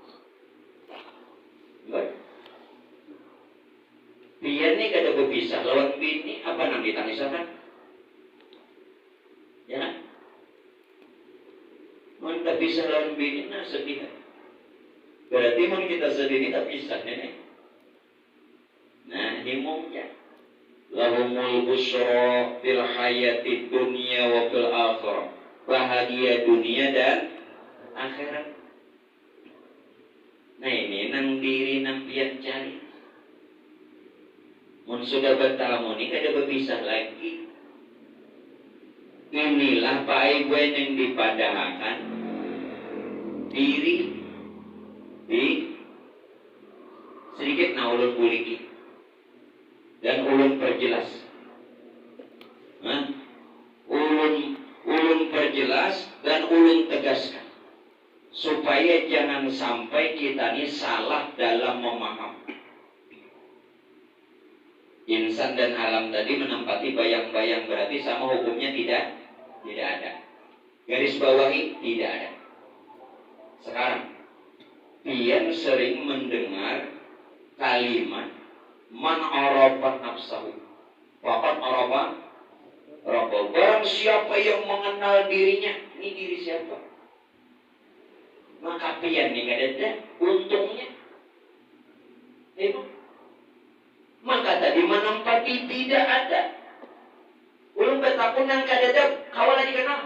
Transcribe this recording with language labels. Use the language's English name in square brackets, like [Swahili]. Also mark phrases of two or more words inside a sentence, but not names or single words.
[Banjar] Biar nih kada berpisah lawan bini apa nang ditangisakan? Ya. Mun tak bisa lawan bini nah sedih. Berarti mun kita sedih tak pisah nenek. Nah, himungnya [Arabic] لهم البشرى في الحياة الدنيا وفي الآخرة. [Indonesian] Bahagia dunia dan akhirat. [Banjar] Nah ini nang diri nang pian cari. Mun sudah bertamu ini kada berpisah lagi. Inilah baik yang dipadahkan diri di sedikit na ulun buliki dan ulun perjelas. [Indonesian] Ulun perjelas dan ulun tegaskan supaya jangan sampai kita ini salah dalam memahami. Insan dan alam tadi menempati bayang-bayang berarti sama hukumnya tidak ada. Garis bawahi tidak ada. Sekarang pian sering mendengar kalimat [Arabic] من عرف نفسه فقد عرف ربه. [Indonesian] Barang siapa yang mengenal dirinya, ini diri siapa? [Banjar] Maka pian nih ada untungnya. [Indonesian] Maka tadi menempati tidak ada. [Banjar] Ulun betapun yang kadada kawal lagi kenal.